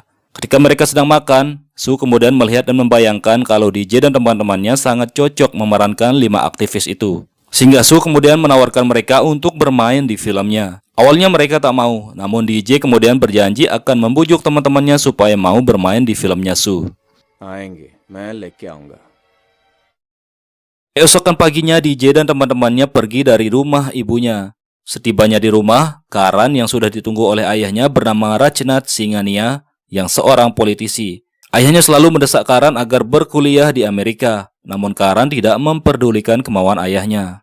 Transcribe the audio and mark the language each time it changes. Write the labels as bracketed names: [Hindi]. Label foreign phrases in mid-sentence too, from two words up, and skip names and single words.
[Indonesian] Ketika mereka sedang makan, Sue kemudian melihat dan membayangkan kalau DJ dan teman-temannya sangat cocok memerankan 5 aktivis itu. Sehingga Sue kemudian menawarkan mereka untuk bermain di filmnya. Awalnya mereka tak mau, namun DJ kemudian berjanji akan membujuk teman-temannya supaya mau bermain di filmnya Sue. [Hindi] आएंगे, मैं लेके आऊंगा. [Indonesian] Esokan paginya DJ dan teman-temannya pergi dari rumah ibunya. Setibanya di rumah, Karan yang sudah ditunggu oleh ayahnya bernama Rajnath Singhania yang seorang politisi. Ayahnya selalu mendesak Karan agar berkuliah di Amerika, namun Karan tidak memperdulikan kemauan ayahnya.